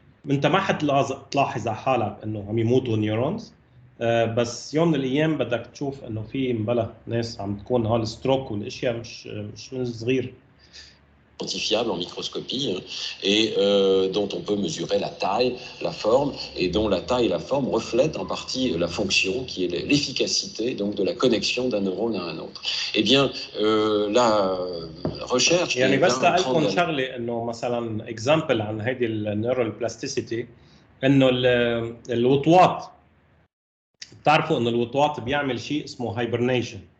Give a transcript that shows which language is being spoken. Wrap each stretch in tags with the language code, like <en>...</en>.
<ar>انت ما حتلاحظ على حالك انه عم يموتوا نيورونز، بس يوم من الايام بدك تشوف انه في مبلا ناس عم تكون هالستروك والاشياء مش من صغير.</ar> <fr>Quantifiable en microscopie et dont on peut mesurer la taille, la forme, et dont la taille et la forme reflètent en partie la fonction qui est l'efficacité donc de la connexion d'un neurone à un autre. Eh bien, la recherche</fr> <ar>يعني بس لأقولكم شغله انه مثلا اكزامبل عن هيدي النيورال بلاستيسيتي، انه الوطواط، بتعرفوا انه الوطواط بيعمل شيء اسمه هايبرنيشن.</ar>